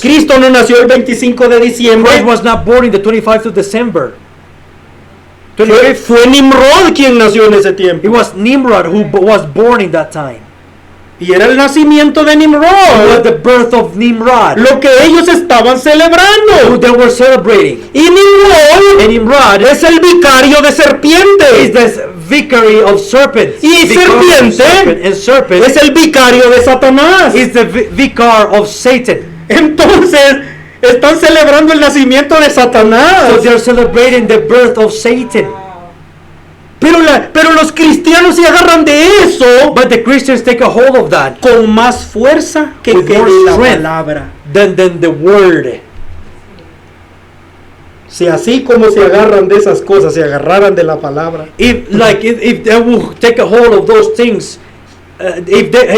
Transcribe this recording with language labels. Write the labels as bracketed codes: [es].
[es] Cristo no nació el 25 de diciembre. [en] Christ was not born in the 25th of December. [es] Fue Nimrod quien nació en ese tiempo. [en] It was Nimrod who was born in that time. [es] Y era el nacimiento de [en] It was Nimrod the birth of Nimrod [es] lo que ellos estaban [en] who [es] celebrando. [en] they were celebrating. [es] Y Nimrod [en] And Nimrod [es] es el vicario de [en] is [es] serpientes. [en] the vicary of serpents. [es] Y [en] Vicar of [es] serpiente [en] serpent, and serpent [es] Es el vicario de Satanás. [en] is the vicar of Satan. [es] Entonces, están celebrando el nacimiento de [en] So [es] Satanás. [en] they're celebrating the birth of Satan. [es] Pero los cristianos se agarran de eso [en] But the Christians take a hold of that [es] con más fuerza que [en] With more [es] la [en] strength. [es] palabra. [en] than the word. [es] Si así como se agarran de esas cosas, se agarraran de la palabra. [en] If they will take a hold of those things, if